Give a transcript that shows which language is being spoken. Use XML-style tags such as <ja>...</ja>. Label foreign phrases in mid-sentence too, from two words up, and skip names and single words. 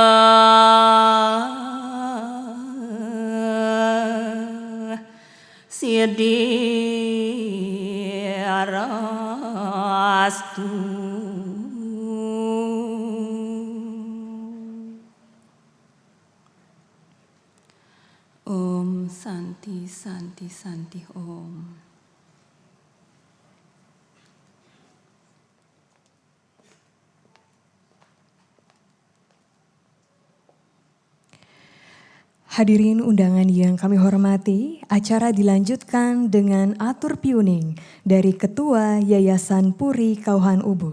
<sa>sidiarastu Om Santi Santi Santi Om.</sa> <id>Hadirin undangan yang kami hormati, acara dilanjutkan dengan</id> <ban>atur piuning</ban> <id>dari Ketua Yayasan Puri Kauhan Ubud.</id>